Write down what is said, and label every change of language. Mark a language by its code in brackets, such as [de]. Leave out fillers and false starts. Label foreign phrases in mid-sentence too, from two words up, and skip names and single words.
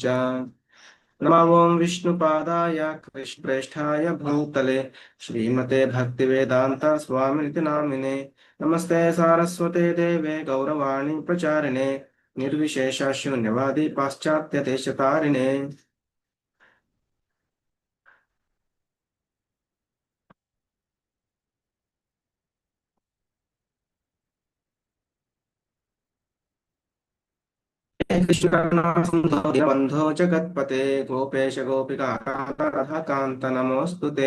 [sa] నమో ఓం విష్ణుపాదాయ కృష్ణప్రేష్ఠాయ భూతలే శ్రీమతే భక్తివేదాంత స్వామినితి నామినే. నమస్తే సారస్వతే దేవే గౌరవాణి ప్రచారిణే నిర్విశేష శూన్యవాది పాశ్చాత్య దేశతారిణే. कृष्ण करुणासिंधो दीनबन्धो जगत्पते गोपेश गोपिका राधा कान्त नमोऽस्तु ते.